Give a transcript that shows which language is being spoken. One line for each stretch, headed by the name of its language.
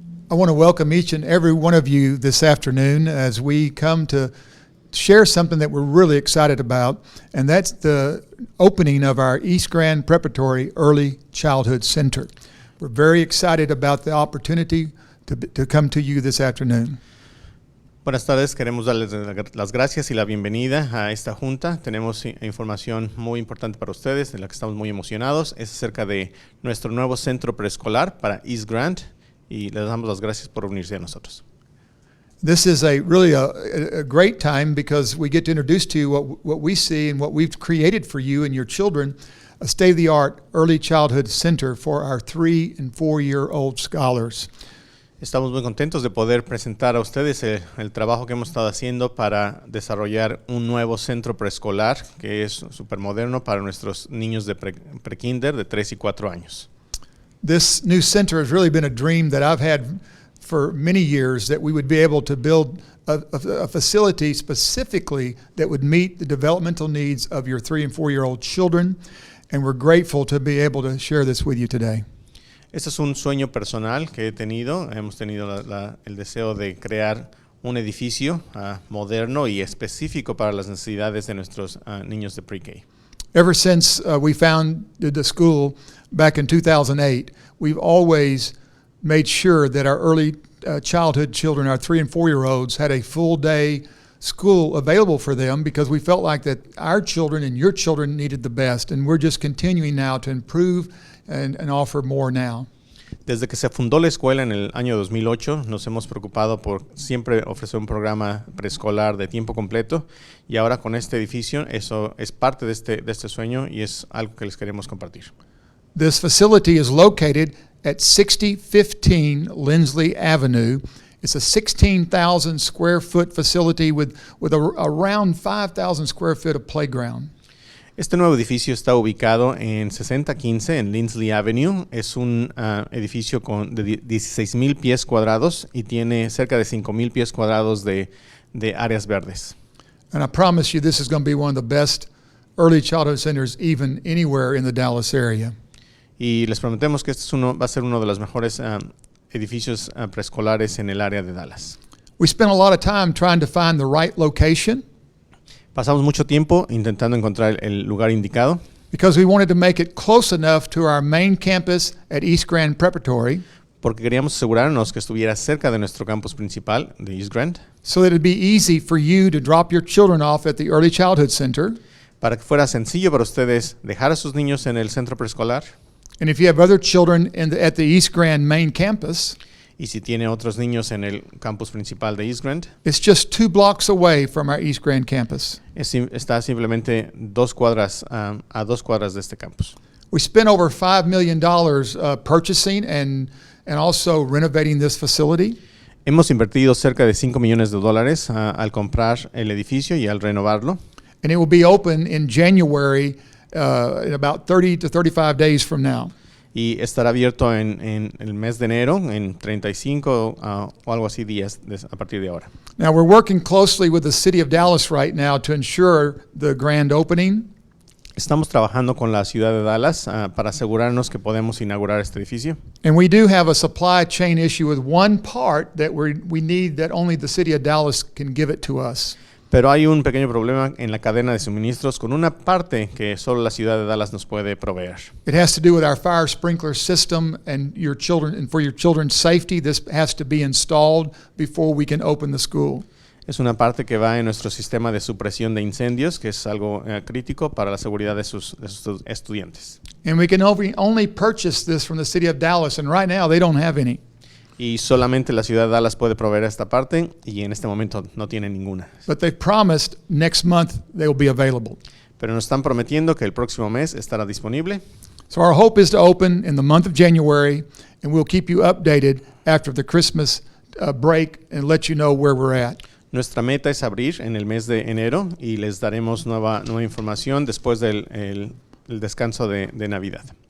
English: I want to welcome each and every one of you this afternoon as we come to share something that we're really excited about, and that's the opening of our East Grand Preparatory Early Childhood Center. We're very excited about the opportunity to come to you this afternoon.
Spanish: Buenas tardes, queremos darles las gracias y la bienvenida a esta junta. Tenemos información muy importante para ustedes, de la que estamos muy emocionados. Es acerca de nuestro nuevo centro preescolar para East Grand y les damos las gracias por unirse a nosotros.
English: This is really a great time because we get to introduce to you what we see and what we've created for you and your children, a state-of-the-art early childhood center for our 3- and 4-year-old scholars.
Spanish: Estamos muy contentos de poder presentar a ustedes el trabajo que hemos estado haciendo para desarrollar un nuevo centro preescolar que es súper moderno para nuestros niños de pre-kinder de 3 y 4 años.
English: This new center has really been a dream that I've had for many years, that we would be able to build a facility specifically that would meet the developmental needs of your 3- and 4-year-old children, and we're grateful to be able to share this with you today.
Spanish: Este es un sueño personal que he tenido. Hemos tenido el deseo de crear un edificio moderno y específico para las necesidades de nuestros niños de pre-K.
English: Ever since we founded the school back in 2008, we've always made sure that our early childhood children, our 3- and 4-year-olds, had a full day school available for them because we felt like that our children and your children needed the best, and we're just continuing now to improve and offer more now.
Spanish: Desde que se fundó la escuela en el año 2008, nos hemos preocupado por siempre ofrecer un programa preescolar de tiempo completo, y ahora con este edificio eso es parte de este sueño y es algo que les queremos compartir.
English: This facility is located at 6015 Lindsley Avenue. It's a 16,000 square foot facility with around 5,000 square feet of playground.
Spanish: Este nuevo edificio está ubicado en 6015 en Lindsley Avenue. Es un edificio de 16,000 pies cuadrados y tiene cerca de 5,000 pies cuadrados de áreas verdes.
English: And I promise you this is going to be one of the best early childhood centers even anywhere in the Dallas area.
Spanish: Y les prometemos que este va a ser uno de los mejores edificios preescolares en el área de Dallas.
English: We spent a lot of time trying to find the right location.
Spanish: Pasamos mucho tiempo intentando encontrar el lugar indicado.
English: Because we wanted to make it close enough to our main campus at East Grand Preparatory.
Spanish: Porque queríamos asegurarnos que estuviera cerca de nuestro campus principal de East Grand.
English: So that it'd be easy for you to drop your children off at the Early Childhood Center.
Spanish: Para que fuera sencillo para ustedes dejar a sus niños en el centro preescolar.
English: And if you have other children at the East Grand main campus,
Spanish: y si tiene otros niños en el campus principal de East Grand,
English: it's just 2 blocks away from our East Grand campus.
Spanish: Está simplemente a 2 cuadras de este campus.
English: We spent over $5 million purchasing and also renovating this facility.
Spanish: Hemos invertido cerca de $5 millones al comprar el edificio y al renovarlo.
English: And it will be open in January in about 30 to 35 days from now.
Spanish: Y estará abierto en el mes de enero, en 35 o algo así días a partir de ahora.
English: Now we're working closely with the city of Dallas right now to ensure the grand opening.
Spanish: Estamos trabajando con la ciudad de Dallas para asegurarnos que podemos inaugurar este edificio.
English: And we do have a supply chain issue with one part that we need that only the city of Dallas can give it to us.
Spanish: Pero hay un pequeño problema en la cadena de suministros con una parte que solo la ciudad de Dallas nos puede proveer.
English: It has to do with our fire sprinkler system and your children, and for your children's safety, this has to be installed before we can open the school.
Spanish: Es una parte que va en nuestro sistema de supresión de incendios, que es algo crítico para la seguridad de sus estudiantes.
English: And we can only purchase this from the city of Dallas, and right now they don't have any.
Spanish: Y solamente la ciudad de Dallas puede proveer esta parte y en este momento no tiene ninguna.
English: But they've promised next month they will be available.
Spanish: Pero nos están prometiendo que el próximo mes estará disponible.
English: So our hope is to open in the month of January, and we'll keep you updated after the Christmas break and let you know where we're at.
Spanish: Nuestra meta es abrir en el mes de enero y les daremos nueva información después del descanso de Navidad.